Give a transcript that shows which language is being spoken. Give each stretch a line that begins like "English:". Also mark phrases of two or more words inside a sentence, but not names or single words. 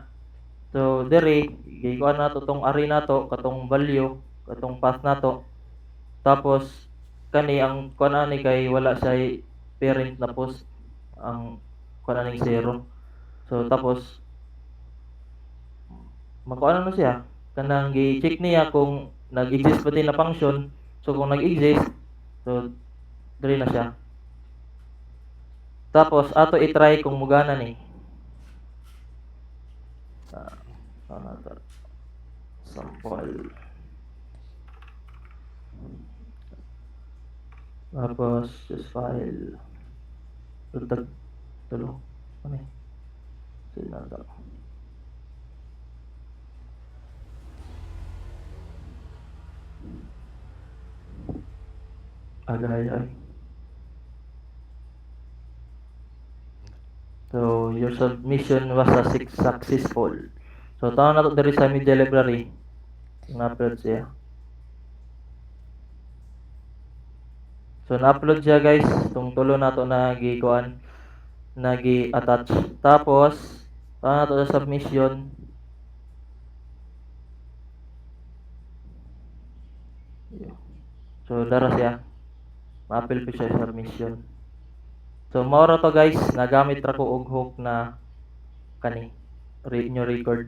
Cebuano: So dere gikuan nato tong array nato katong value, katong path nato. Tapos ang kuan ani kay wala siya parent na post ang kuan ani 0. So tapos makuha na siya kanang gi-check niya kung nag-exist ba din na function. So kung nag-exist, so diri na siya. Tapos ato i-try kung mugana ni. Sample. Tapos
English: just file.
Cebuano: Tulo. Ano eh? Sige na ito. Agay.
English: So your submission was successful.
Cebuano: So taon na to diri sa media library. Na-upload siya. So na-upload siya guys. Itong tulo na to na gikuan na gi-attach. Tapos taon na to sa submission. So dara siya. Ma-appeal pa siya sa submission. So mao ra to guys, nagamit ra ko og hook na kani
English: new record.